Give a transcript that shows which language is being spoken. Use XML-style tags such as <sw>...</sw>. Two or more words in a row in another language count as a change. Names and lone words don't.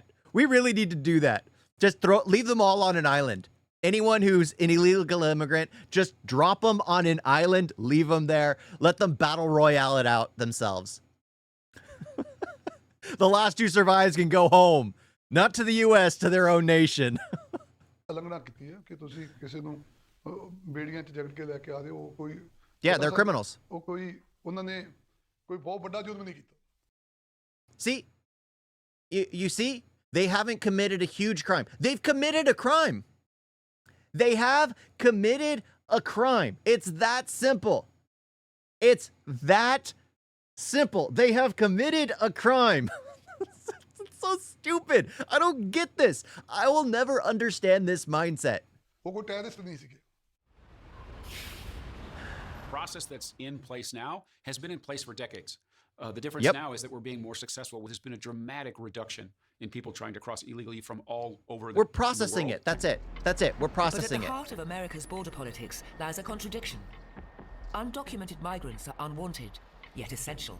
<en>We really need to do that. Just leave them all on an island. Anyone who's an illegal immigrant, just drop them on an island, leave them there, let them battle royale it out themselves. The last who survives can go home. Not to the U.S., to their own nation.</en> <pa>ਉਲੰਘਣਾ ਕੀਤੀ ਹੈ ਕਿ ਤੁਸੀਂ ਕਿਸੇ ਨੂੰ ਬੇੜੀਆਂ 'ਚ ਜਕੜ ਕੇ ਲੈ ਕੇ ਆ ਰਹੇ ਹੋ ਕੋਈ</pa> <en>Yeah, they're criminals.</en> <pa>ਉਹ ਕੋਈ ਉਹਨਾਂ ਨੇ ਕੋਈ ਬਹੁਤ ਵੱਡਾ ਜੁਰਮ ਨਹੀਂ ਕੀਤਾ</pa> <en>See, you see, they haven't committed a huge crime. They've committed a crime. They have committed a crime. It's that simple. It's that simple. They have committed a crime. It's so stupid. I don't get this. I will never understand this mindset.</en> <pa>ਉਹ ਕੋਈ ਟੈਰਰਿਸਟ ਨਹੀਂ ਸੀਗੇ</pa> <en>Process that's in place now has been in place for decades. The difference Yep. now is that we're being more successful. There's been a dramatic reduction in people trying to cross illegally from all over We're the processing world. it. That's it. That's it. We're But at processing the it. heart of America's border politics lies a contradiction. Undocumented migrants are unwanted, yet essential.</en>